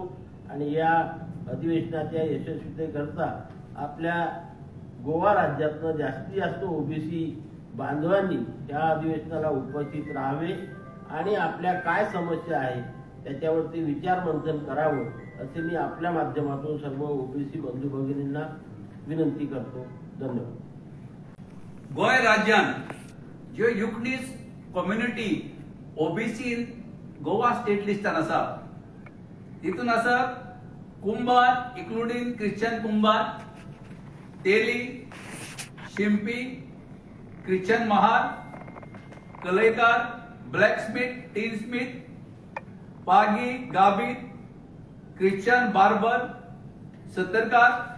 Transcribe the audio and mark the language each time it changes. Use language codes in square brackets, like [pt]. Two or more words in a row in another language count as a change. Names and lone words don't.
[mr] आणि या अधिवेशनाच्या यशस्वीतेकरता आपल्या गोवा राज्यातनं जास्तीत जास्त ओबीसी बांधवांनी या अधिवेशनाला उपस्थित राहावे आणि आपल्या काय समस्या आहे त्याच्यावरती विचार मंथन करावं असे मी आपल्या माध्यमातून सर्व ओबीसी बंधू भगिनींना विनंती करतो. धन्यवाद. [kok] गोय राज्यान ज्यो युक्नीस कम्युनिटी ओबीसी गोवा स्टेट लिस्टान आसा तितून आसात कुंभार [en] including Christian [kok] कुंभार, तेली, शिंपी, ख्रिश्चन महार, कलयकार, [en] blacksmith, tinsmith, [kok] पागी, गाबित, [en] Christian barber, [kok] सतरकार,